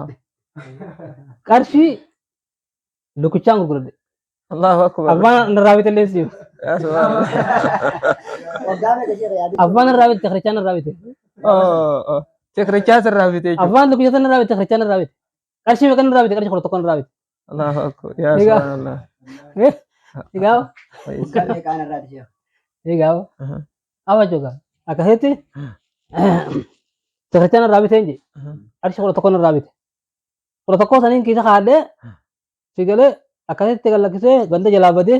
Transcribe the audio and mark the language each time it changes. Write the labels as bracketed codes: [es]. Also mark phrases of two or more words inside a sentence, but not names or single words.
[om] Qarshii lukichaan gurguradhe. [ar] Allahu Akbar. [om] Abbaan irraa bitellee siima. Abbaan irraa bite kirichaan irraa bite. Kirichaa irraa bite. Abbaan lukicha irraa bite kirichaan irraa bite. Qarshii meeqan irraa bite qarshii kudha tokkoon irraa bite. [ar] Allahu Akbar. Ya subhanallah. [om] Egaa. Egaa. Awa juga. Akkasitti kirichaan irraa bite inji. Qarshii kudha tokkoon irraa bite. Kudha tokkoo saniin keessa kaadhee si galee akkasitti gallakkisee ganda jalaa badee.